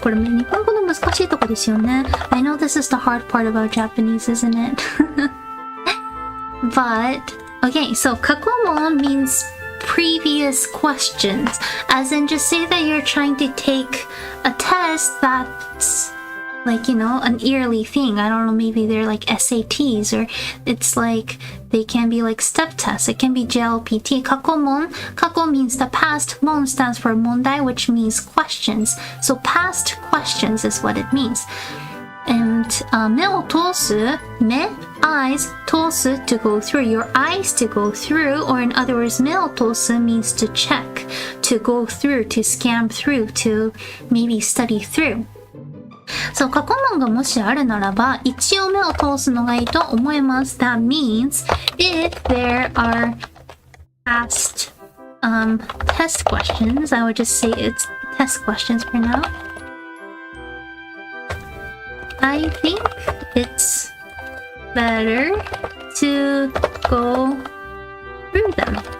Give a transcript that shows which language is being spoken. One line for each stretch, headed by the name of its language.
Japanese: これ日本語の難しいとこですよね。
English: I know this is the hard part about Japanese, isn't it? But, okay, so 過去問 means previous questions. As in, just say that you're trying to take a test that's like, you know, an yearly thing. I don't know, maybe they're like SATs or it's like, they can be like step tests. It can be JLPT. 過去問 過去 means the past. 問 stands for 問題, which means questions. So past questions is what it means. And 目を通す 目 eyes 通す to go through, your eyes to go through, or in other words 目を通す means to check, to go through, to scan through, to maybe study through.
Japanese: そう、過去問がもしあるならば一応目を通すのがいいと思います。
English: That means if there are past test questions, I would just say it's test questions for now. I think it's better to go through them.